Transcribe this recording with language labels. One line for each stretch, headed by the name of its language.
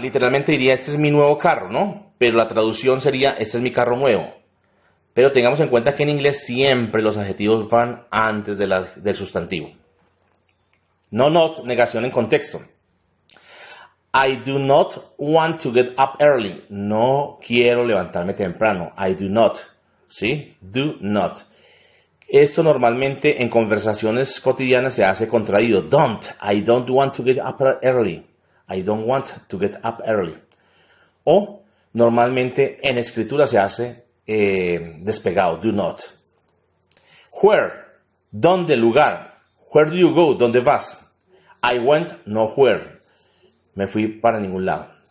Spanish: Literalmente diría, este es mi nuevo carro, ¿no? Pero la traducción sería, este es mi carro nuevo. Pero tengamos en cuenta que en inglés siempre los adjetivos van antes del sustantivo. No not, negación en contexto.
English: I do not want to get up early.
Spanish: No quiero levantarme temprano.
English: I do not.
Spanish: ¿Sí? Do not. Esto normalmente en conversaciones cotidianas se hace contraído.
English: Don't. I don't want to get up early. I don't want to get up early.
Spanish: O normalmente en escritura se hace despegado.
English: Do not. Where.
Spanish: ¿Dónde? Lugar.
English: Where do you go?
Spanish: ¿Dónde vas?
English: I went nowhere.
Spanish: Me fui para ningún lado.